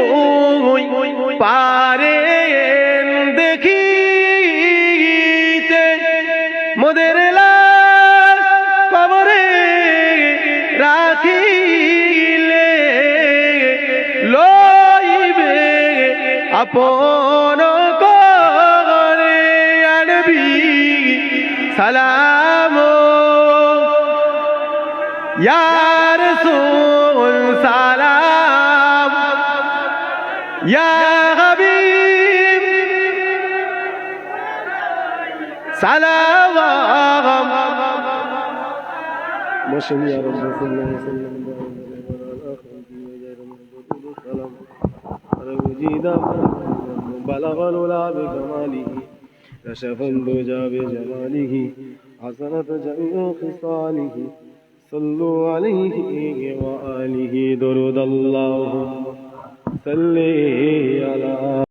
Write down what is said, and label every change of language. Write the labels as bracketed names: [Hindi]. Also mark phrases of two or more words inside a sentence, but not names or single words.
[Bangla] পারেন দেখিতে মোদের লাশ কবরে রাখিলে লইবে আপন سلام [Arabic] یا رسول سلام یا حبیب سلام مشهد یا رب صلی اللہ علیہ وسلم بلغ العلا بکماله كشف الدجى بجماله حسنت جميع خصاله صلوا عليه و آله দরুদ اللهم صل على